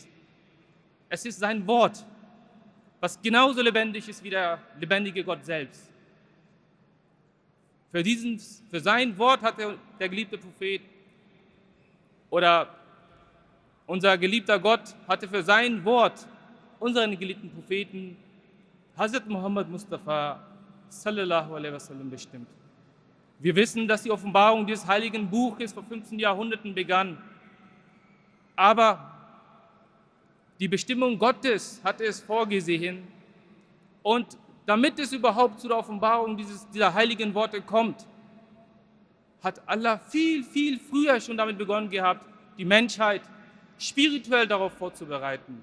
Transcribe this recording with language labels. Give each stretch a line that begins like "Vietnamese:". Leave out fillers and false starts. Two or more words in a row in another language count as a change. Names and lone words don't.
German: Es ist sein Wort, was genauso lebendig ist wie der lebendige Gott selbst. Für sein Wort hat der geliebte Prophet oder Unser geliebter Gott hatte für sein Wort unseren geliebten Propheten Hazrat Muhammad Mustafa
Arabic: صلى الله عليه وسلم
German: bestimmt. Wir wissen, dass die Offenbarung dieses heiligen Buches vor 15 Jahrhunderten begann. Aber die Bestimmung Gottes hatte es vorgesehen. Und damit es überhaupt zu der Offenbarung dieser heiligen Worte kommt, hat Allah viel, viel früher schon damit begonnen gehabt, die Menschheit spirituell darauf vorzubereiten.